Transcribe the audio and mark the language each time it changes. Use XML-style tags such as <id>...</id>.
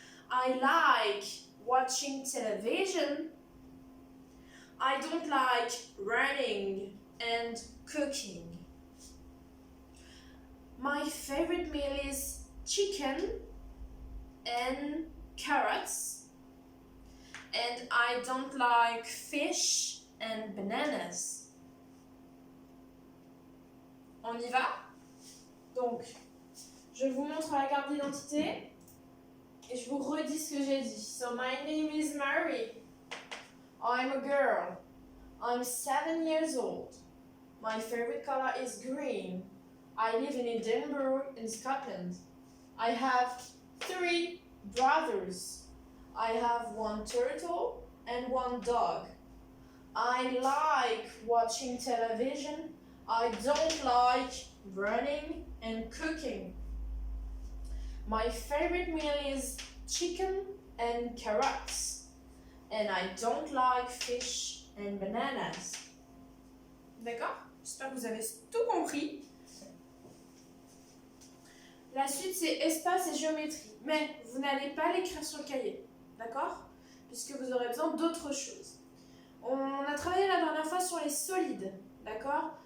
<en>I like watching television. I don't like running and cooking. My favorite meal is chicken and carrots. And I don't like fish and bananas.</en> <fr>On y va? Donc, je vous montre la carte d'identité et je vous redis ce que j'ai dit.</fr> <en>So, my name is Mary. I'm a girl. I'm 7 years old. My favorite color is green. I live in Edinburgh, in Scotland. I have 3 brothers. I have 1 turtle and 1 dog. I like watching television. I don't like running and cooking. My favorite meal is chicken and carrots. And I don't like fish and bananas.</en> <fr>D'accord? J'espère que vous avez tout compris. La suite, c'est espace et géométrie. Mais vous n'allez pas l'écrire sur le cahier. D'accord? Puisque vous aurez besoin d'autre chose. On a travaillé la dernière fois sur les solides. D'accord?</fr>